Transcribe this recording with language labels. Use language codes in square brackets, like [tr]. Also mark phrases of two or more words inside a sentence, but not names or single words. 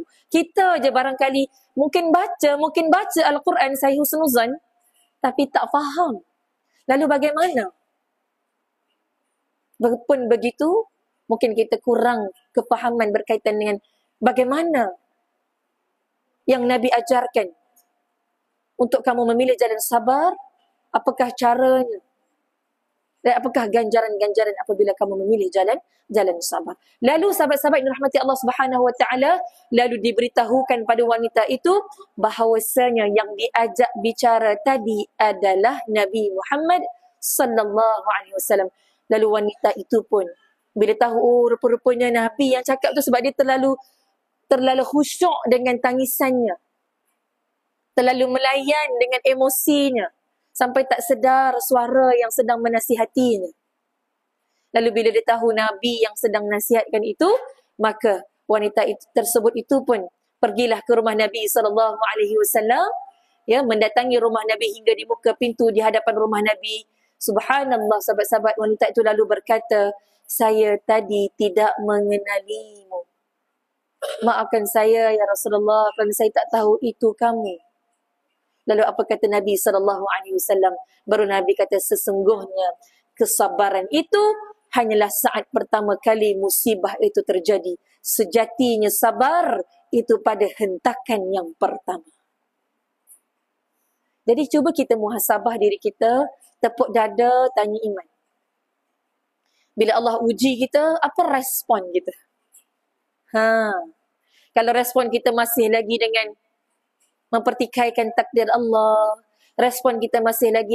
[ms] Kita je barangkali mungkin baca Al-Quran sahih husnuzan, tapi tak faham. Lalu bagaimana? Walaupun begitu, mungkin kita kurang kefahaman berkaitan dengan bagaimana yang Nabi ajarkan untuk kamu memilih jalan sabar. Apakah caranya? Dan apakah ganjaran-ganjaran apabila kamu memilih jalan sabar? Lalu sahabat-sahabat yang dirahmati Allah [ar] سبحانه وتعالى, [ms] lalu diberitahukan pada wanita itu bahawasanya yang diajak bicara tadi adalah Nabi Muhammad [ar] صلى الله عليه وسلم. [ms] Lalu wanita itu pun bila tahu rupa-rupanya Nabi yang cakap tu, sebab dia terlalu khusyuk dengan tangisannya, terlalu melayan dengan emosinya, sampai tak sedar suara yang sedang menasihatinya. Lalu bila dia tahu Nabi yang sedang nasihatkan itu, maka wanita tersebut itu pun pergilah ke rumah Nabi SAW, ya, mendatangi rumah Nabi hingga di muka pintu di hadapan rumah Nabi. Subhanallah, sahabat-sahabat, wanita itu lalu berkata, saya tadi tidak mengenalimu. Maafkan saya [ar] يا رسول الله [ms] kerana saya tak tahu itu kamu. Lalu apa kata Nabi SAW? Baru Nabi kata, sesungguhnya kesabaran itu hanyalah saat pertama kali musibah itu terjadi. Sejatinya sabar itu pada hentakan yang pertama. Jadi cuba kita muhasabah diri kita, tepuk dada, tanya iman. Bila Allah uji kita, apa respon kita? Kalau respon kita masih lagi dengan mempertikaikan takdir Allah, respon kita masih lagi